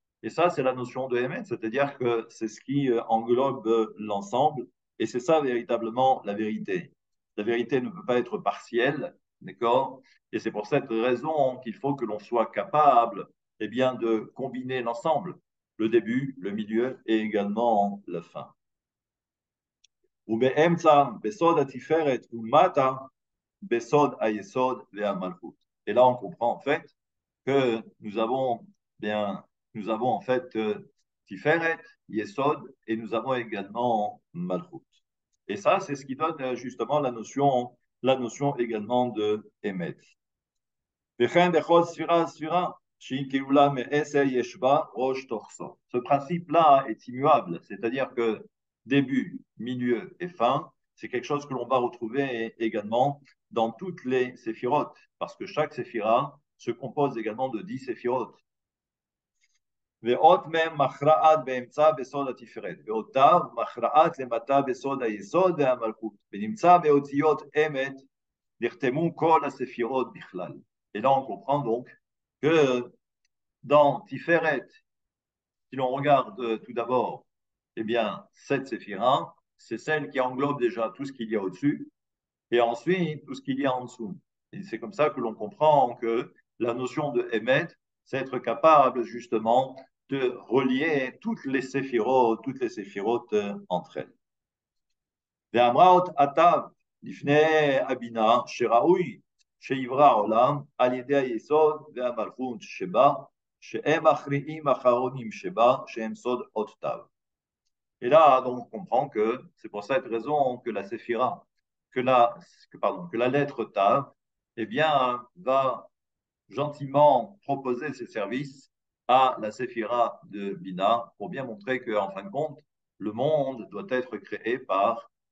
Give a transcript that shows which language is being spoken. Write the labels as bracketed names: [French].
[French] Et ça, c'est la notion de Emet, c'est-à-dire que c'est ce qui englobe l'ensemble. Et c'est ça véritablement la vérité. La vérité ne peut pas être partielle, d'accord? Et c'est pour cette raison qu'il faut que l'on soit capable eh bien, de combiner l'ensemble, le début, le milieu et également la fin. [Hebrew] ובאמצע, בסוד התפארת ומטה, בסוד היסוד והמלכות. [French] Et là, on comprend en fait que nous avons en fait Tiferet, Yesod, et nous avons également Malchut. Et ça, c'est ce qui donne justement la notion également de Emet. Ce principe-là est immuable, c'est-à-dire que début, milieu et fin, c'est quelque chose que l'on va retrouver également dans toutes les séphirotes, parce que chaque séphira se compose également de 10 séphirotes. [Hebrew] ואות מהם מכרעת באמצע בסוד התפארת, ואותיו מכרעת למטה בסוד היסוד והמלכות, ונמצא באותיות אמת נחתמו כל הספירות בכלל. [French] Et là, on comprend donc que dans Tiferet, si l'on regarde tout d'abord, eh bien, cette séphira, c'est celle qui englobe déjà tout ce qu'il y a au-dessus, et ensuite tout ce qu'il y a en dessous. Et c'est comme ça que l'on comprend que la notion de Emet, c'est être capable justement de relier toutes les séphirotes entre elles. [Hebrew] ואמרה עתיו לפני הבינה שראוי שיברא העולם על ידי היסוד והמלכות שבה, שהם מכריעים אחרונים שבה, שהם סוד אות תו. [French] Et là, donc, on comprend que c'est pour cette raison que la séphira, que la lettre Tav, eh bien, va gentiment proposer ses services à la séphira de Bina pour bien montrer qu'en fin de compte, le monde doit être créé par